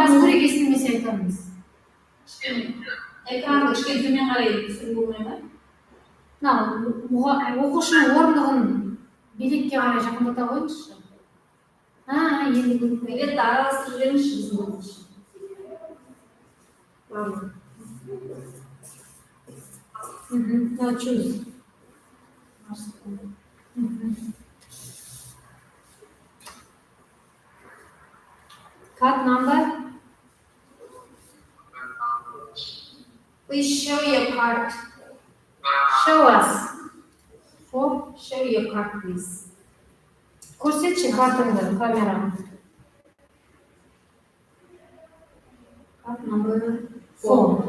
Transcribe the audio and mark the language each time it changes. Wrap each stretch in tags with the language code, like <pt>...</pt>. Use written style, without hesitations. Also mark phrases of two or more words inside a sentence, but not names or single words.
<kk>қазір естімесе айтамыз. экранды кішкене төмен қарай түсіру болмай ма? Оқушының орындығын билетке қарай жақындата қойыңызшы. Енді көріп билетті араластырып жіберіңізші біздің бойынша.</kk> <en>Now choose. Card number. Please show your card. Show us. Show your card, please.</en> <kk>Көрсетші картыңды камераға.</kk> <en>Card number 4.</en>